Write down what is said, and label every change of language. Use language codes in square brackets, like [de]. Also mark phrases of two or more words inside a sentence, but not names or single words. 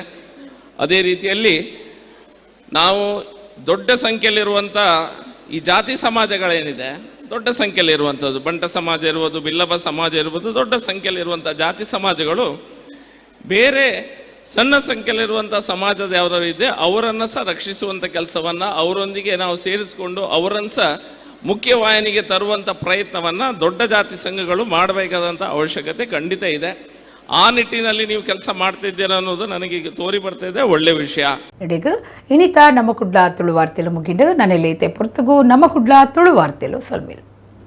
[kn] ಅದೇ ರೀತಿಯಲ್ಲಿ ನಾವು ದೊಡ್ಡ ಸಂಖ್ಯೆಯಲ್ಲಿರುವಂಥ ಈ ಜಾತಿ ಸಮಾಜಗಳೇನಿದೆ ದೊಡ್ಡ ಸಂಖ್ಯೆಯಲ್ಲಿರುವಂಥದ್ದು ಬಂಟ ಸಮಾಜ ಇರ್ಬೋದು, ಬಿಲ್ಲವ ಸಮಾಜ ಇರ್ಬೋದು, ದೊಡ್ಡ ಸಂಖ್ಯೆಯಲ್ಲಿರುವಂಥ ಜಾತಿ ಸಮಾಜಗಳು ಬೇರೆ ಸಣ್ಣ ಸಂಖ್ಯೆಯಲ್ಲಿರುವಂಥ ಸಮಾಜದ ಯಾರು ಇದೆ ಅವರನ್ನು ಸಹ ರಕ್ಷಿಸುವಂಥ ಕೆಲಸವನ್ನು ಅವರೊಂದಿಗೆ ನಾವು ಸೇರಿಸಿಕೊಂಡು ಅವರನ್ನು ಸಹ ಮುಖ್ಯವಾಹಿನಿಗೆ ತರುವಂಥ ಪ್ರಯತ್ನವನ್ನು ದೊಡ್ಡ ಜಾತಿ ಸಂಘಗಳು ಮಾಡಬೇಕಾದಂಥ ಅವಶ್ಯಕತೆ ಖಂಡಿತ ಇದೆ. ಆ ನಿಟ್ಟಿನಲ್ಲಿ ನೀವು ಕೆಲಸ ಮಾಡ್ತಿದ್ದೀರಾ ಅನ್ನೋದು ನನಗೆ ಈಗ ತೋರಿ ಬರ್ತಾ ಇದೆ. ಒಳ್ಳೆ ವಿಷಯ. [tcy] ಇನಿತ ನಮ್ಮ ಕುಡ್ಲ ತುಳು ವಾರ್ತೆಲು ಮುಗಿಂಡು ನನ್ನೆಲ್ಲೈತೆ ಪುರ್ತಗು ನಮ್ಮ ಕುಡ್ಲ ತುಳು ವಾರ್ತೆಲು ಸಲ್ಮೇರು.